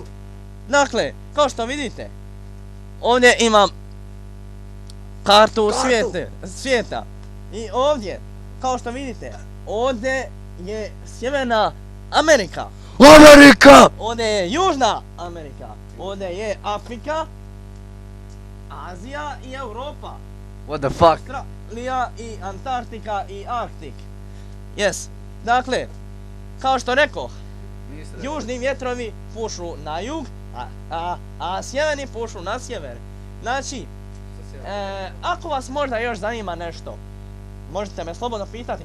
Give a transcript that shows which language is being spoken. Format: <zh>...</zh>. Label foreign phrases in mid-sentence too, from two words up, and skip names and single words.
<hr>Dakle, kao što vidite, ovdje imam kartu svijeta. I ovdje, kao što vidite, ovdje je Sjeverna Amerika. Ovdje je Južna Amerika. Ovdje je Afrika, Azija i Europa.</hr> <en>What the fuck?</en> <hr>Australija i Antarktika i Arktik. Yes. Dakle, kao što rekoh, južni vjetrovi pušu na jug, a sjeverni pušu na sjever. Znači, ako vas možda još zanima nešto, možete me slobodno pitati.</hr>